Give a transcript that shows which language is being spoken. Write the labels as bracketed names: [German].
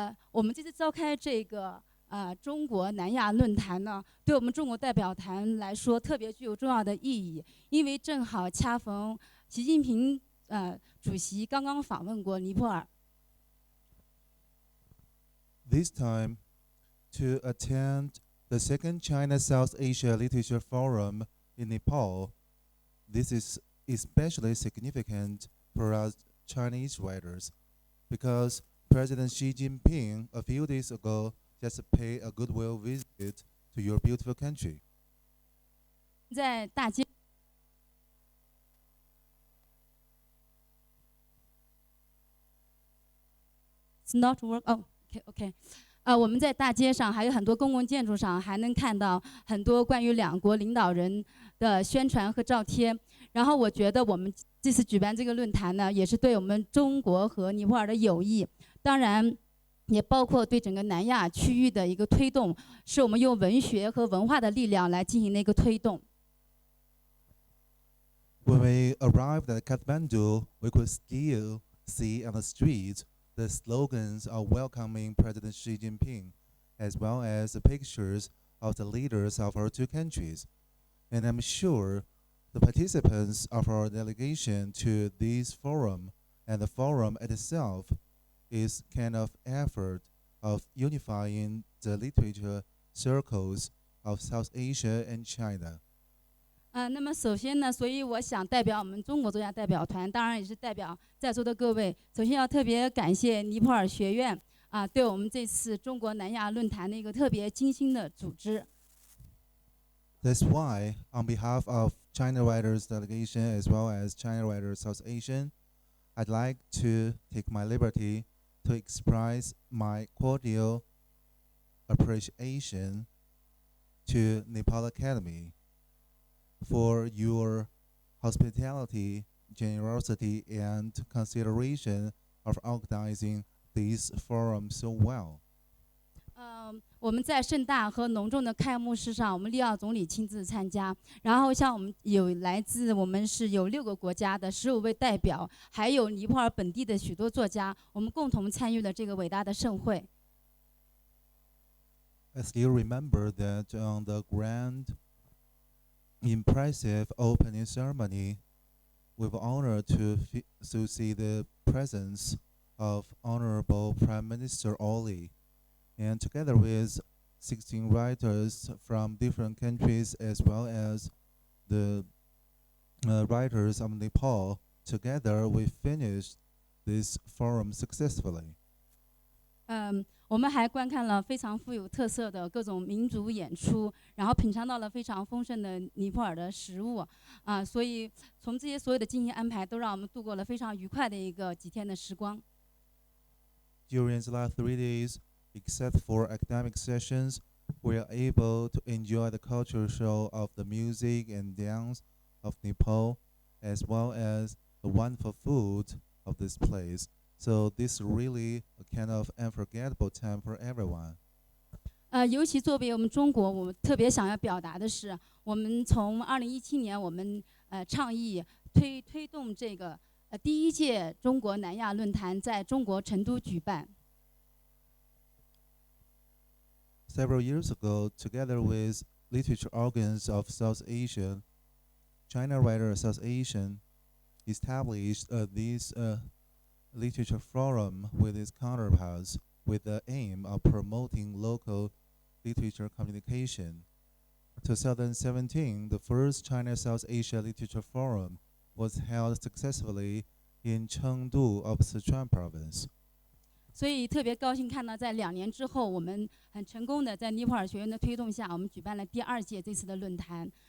[Chinese] 我们这次召开这个中国南亚论坛呢，对我们中国代表团来说特别具有重要的意义，因为正好恰逢习近平主席刚刚访问过尼泊尔。 [English] This time, to attend the second China-South Asia Literature Forum in Nepal, this is especially significant for us Chinese writers, because President Xi Jinping a few days ago just paid a goodwill visit to your beautiful country. 在大街 It's not work. Oh, okay, okay. [Chinese] 我们在大街上还有很多公共建筑上还能看到很多关于两国领导人的宣传和照贴。然后我觉得我们这次举办这个论坛呢，也是对我们中国和尼泊尔的友谊，当然也包括对整个南亚区域的一个推动，是我们用文学和文化的力量来进行的一个推动。 [English] When we arrived at Kathmandu, we could still see on the streets the slogans of welcoming President Xi Jinping, as well as the pictures of the leaders of our two countries. And I'm sure the participants of our delegation to this forum and the forum itself is kind of effort of unifying the literature circles of South Asia and China. [Chinese] 那么首先呢，所以我想代表我们中国作家代表团，当然也是代表在座的各位，首先要特别感谢尼泊尔学院对我们这次中国南亚论坛的一个特别精心的组织。 [English] That's why, on behalf of China Writers Delegation as well as China Writers Association, I'd like to take my liberty to express my cordial appreciation to Nepal Academy for your hospitality, generosity, and consideration of organizing this forum so well. [Chinese] 我们在盛大和隆重的开幕式上，我们利奥总理亲自参加。然后像我们有来自我们是有6个国家的15位代表，还有尼泊尔本地的许多作家，我们共同参与了这个伟大的盛会。 [English] I still remember that on the grand, impressive opening ceremony, we were honored to see the presence of Honorable Prime Minister Oli, and together with 16 writers from different countries as well as the writers of Nepal, together we finished this forum successfully. [Chinese] 我们还观看了非常富有特色的各种民族演出，然后品尝到了非常丰盛的尼泊尔的食物所以从这些所有的精心安排，都让我们度过了非常愉快的一个几天的时光。 [English] During the last 3 days, except for academic sessions, we are able to enjoy the cultural show of the music and dance of Nepal, as well as the wonderful food of this place. So this is really a kind of unforgettable time for everyone. [Chinese] 尤其作为我们中国，我们特别想要表达的是，我们从2017年我们倡议推动这个第1届中国南亚论坛在中国成都举办。 [English] Several years ago, together with literature organs of South Asia, China Writers Association established this literature forum with its counterparts with the aim of promoting local literature communication. 2017, the first China-South Asia Literature Forum was held successfully in Chengdu of Sichuan Province. [Chinese] 所以特别高兴看到，在2年之后，我们很成功的在尼泊尔学院的推动下，我们举办了第2届这次的论坛。